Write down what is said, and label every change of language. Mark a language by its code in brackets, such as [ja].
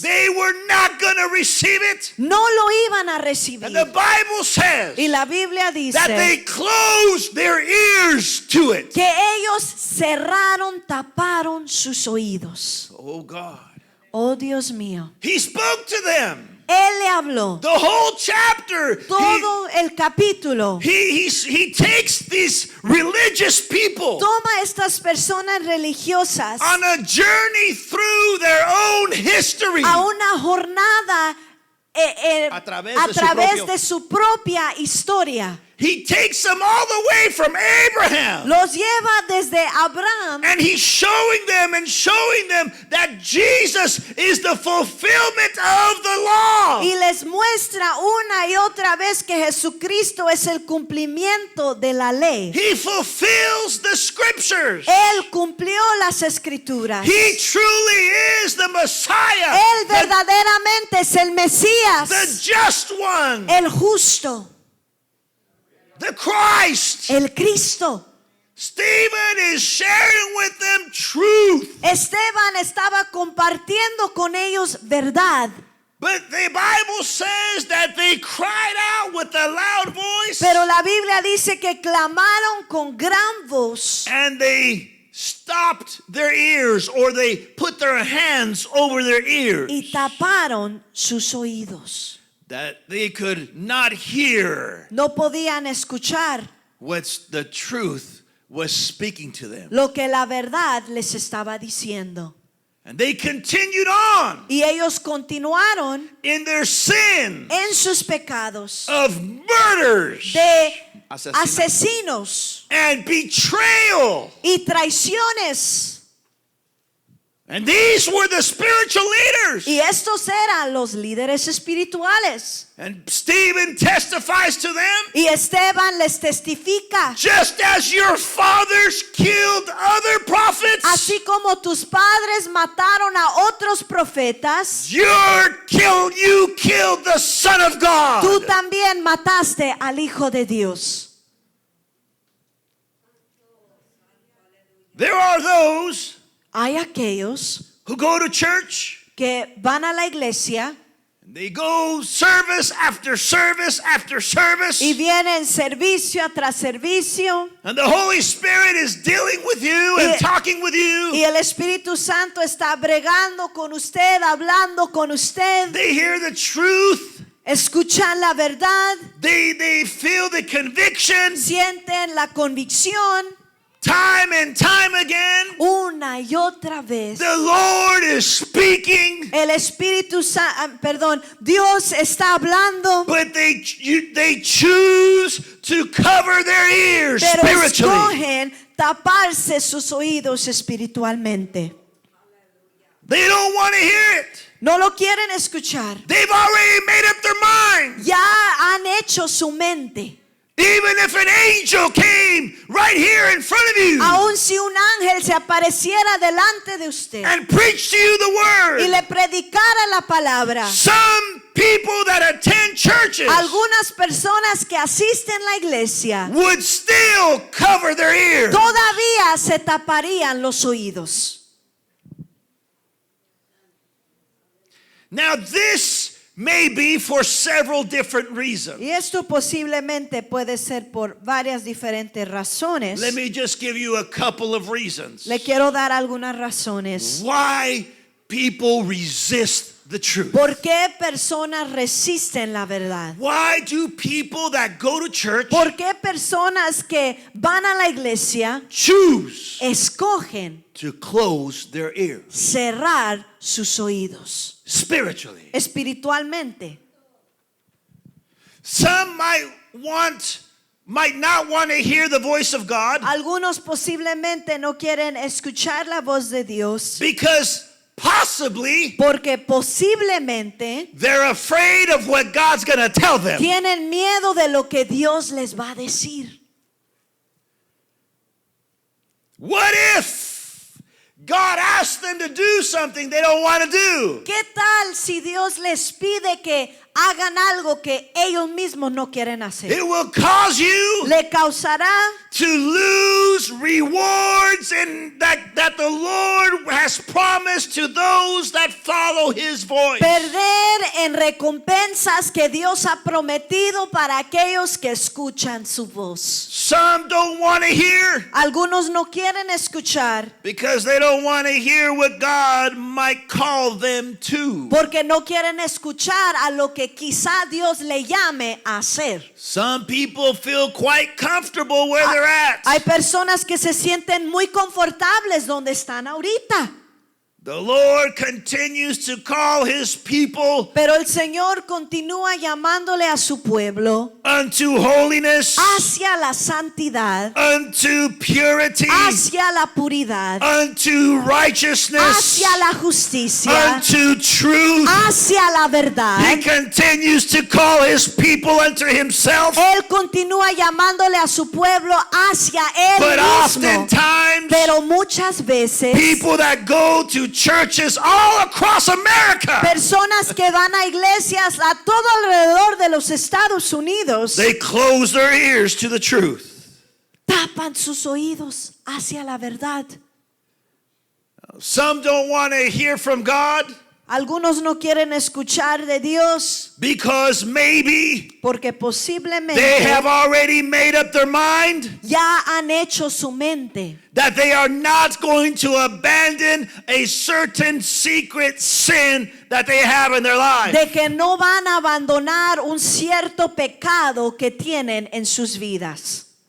[en] They were not going to receive it. [es] No lo iban a recibir. [en] And the Bible says [es] Y la Biblia dice [en] that they closed their ears to it. [es] que ellos cerraron, taparon sus oídos. [en] Oh God. [es] Oh Dios mío. [en] He spoke to them. [es] Él le habló. [en] The whole chapter. [es] Todo el capítulo. [en] He takes these religious people [es] Toma estas personas religiosas [en] on a journey through their own history. [es] a una jornada A través a de su través propio- de su propia historia. [en] He takes them all the way from Abraham. [es] Los lleva desde Abraham [en] And he's showing them that Jesus is the fulfillment of the law. [es] y les muestra una y otra vez que Jesucristo es el cumplimiento de la ley. [en] He fulfills the scriptures. [es] Él cumplió las escrituras. [en] He truly is the Messiah, [es] Él verdaderamente es el Mesías, [en] the just one, [es] el justo, [en] the Christ. [es] el Cristo. [en] Stephen is sharing with them truth. [es] Esteban estaba compartiendo con ellos verdad. [en] But the Bible says that they cried out with a loud voice [es] Pero la Biblia dice que clamaron con gran voz [en] and they stopped their ears, or they put their hands over their ears, [es] y taparon sus oídos. [en] that they could not hear [es] No podían escuchar [en] what the truth was speaking to them. [es] lo que la verdad les estaba diciendo. [en] And they continued on [es] Y ellos continuaron [en] in their sin [es] en sus pecados [en] of murders [es] de Asesinato. asesinos [en] and betrayal. [es] y traiciones. [en] And these were the spiritual leaders. [es] Y estos eran los líderes espirituales. [en] And Stephen testifies to them, [es] Y Esteban les testifica. [en] just as your fathers killed other prophets, [es] Así como tus padres mataron a otros profetas, [en] you killed the Son of God. [es] tú también mataste al Hijo de Dios. [en] There are those [es] Hay aquellos [en] who go to church, [es] que van a la iglesia [en] and they go service after service after service, [es] y vienen servicio tras servicio [en] and the Holy Spirit is dealing with you and [es] Y- [en] talking with you. [es] y el Espíritu Santo está bregando con usted, hablando con usted. [en] They hear the truth. [es] Escuchan la verdad, [en] They feel the conviction [es] sienten la convicción [en] time and time again. [es] una y otra vez. [en] The Lord is speaking, [es] El Espíritu Santo, Dios está hablando, [en] but they choose to cover their ears [es] pero [en] spiritually. [es] escogen taparse sus oídos espiritualmente. [en] They don't want to hear it. [es] No lo quieren escuchar. [en] They've already made up their mind. [es] Ya han hecho su mente. [en] Even if an angel came right here in front of you [es] Aun si un ángel se apareciera delante de usted [en] and preached to you the [es] y [en] word, [es] le predicara la palabra, [en] some people that attend churches [es] Algunas personas que asisten a la iglesia [en] would still cover their ears. [es] todavía se taparían los oídos. [en] Now this may be for several different reasons. [es] Y esto posiblemente puede ser por varias diferentes razones. [en] Let me just give you a couple of reasons [es] Le quiero dar algunas razones. [en] why people resist the truth. [es] ¿Por qué personas resisten la verdad? [en] Why do people that go to church [es] ¿Por qué personas que van a la iglesia [en] choose [es] escogen [en] to close their ears [es] cerrar sus oídos [en] spiritually? [es] espiritualmente? [en] Some might not want to hear the voice of God [es] Algunos posiblemente no quieren escuchar la voz de Dios [en] because possibly [es] porque posiblemente [en] they're afraid of what God's going to tell them. [es] tienen miedo de lo que Dios les va a decir. [en] What if God asked them to do something they don't want to do? [es] ¿Qué tal si Dios les pide que hagan algo que ellos mismos no quieren hacer? [en] It will cause you [es] Le causará [en] to lose rewards and that the Lord has promised to those that follow his voice. [es] perder en recompensas que Dios ha prometido para aquellos que escuchan su voz. [en] Some don't want to hear [es] Algunos no quieren escuchar [en] because they don't want to hear what God might call them to. [es] porque no quieren escuchar a lo que quizá Dios le llame a hacer. [en] Some people feel quite comfortable where they're at. [es] Hay personas que se sienten muy confortables donde están ahorita. [en] The Lord continues to call his people [es] Pero el Señor continúa llamándole a su pueblo [en] unto holiness, [es] hacia la santidad, [en] unto purity, [es] hacia la puridad, [en] unto righteousness, [es] hacia la justicia, [en] unto truth. [es] hacia la verdad. [en] He continues to call his people unto himself, [es] Él continúa llamándole a su pueblo hacia Él [en] but [es] mismo. [en] oftentimes [es] Pero muchas veces [en] people that go to churches all across America, [es] personas que van a iglesias a todo alrededor de los Estados Unidos [en] they close their ears to the truth. [es] tapan sus oídos hacia la verdad. [en] Some don't want to hear from God [es] Algunos no quieren escuchar de Dios [en] because maybe [es] porque posiblemente [en] have already made up their mind [es] ya han hecho su mente [en] that they are not going to abandon a certain secret sin that they have in their life. [es] de que no van a abandonar un cierto pecado que tienen en sus vidas.